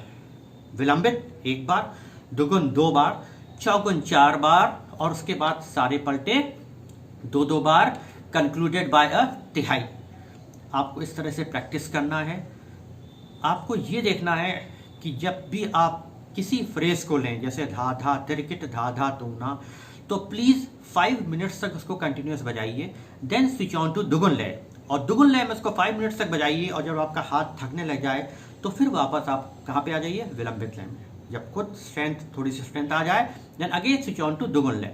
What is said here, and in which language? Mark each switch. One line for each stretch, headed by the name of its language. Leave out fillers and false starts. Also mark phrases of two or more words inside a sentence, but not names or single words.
Hindi: विलंबित 1 बार, दुगुन 2 बार, चौगुन 4 बार और उसके बाद सारे पलटे 2-2 बार,
English: concluded by a
Hindi: तिहाई। आपको इस तरह से प्रैक्टिस करना है। आपको ये देखना है कि जब भी आप किसी फ्रेज को लें, जैसे धा धा तिरकिट धा धा तूना, तो प्लीज़ 5 मिनट्स तक उसको कंटिन्यूस बजाइए।
English: then switch on to
Hindi: दुगुन लय, और दुगुन लय में उसको 5 मिनट्स तक बजाइए, और जब आपका हाथ थकने लग जाए तो फिर वापस आप कहाँ पे आ जाइए, विलंबित लय में। जब खुद थोड़ी सी स्ट्रेंथ आ जाए,
English: then again switch on to
Hindi: दुगुन लय।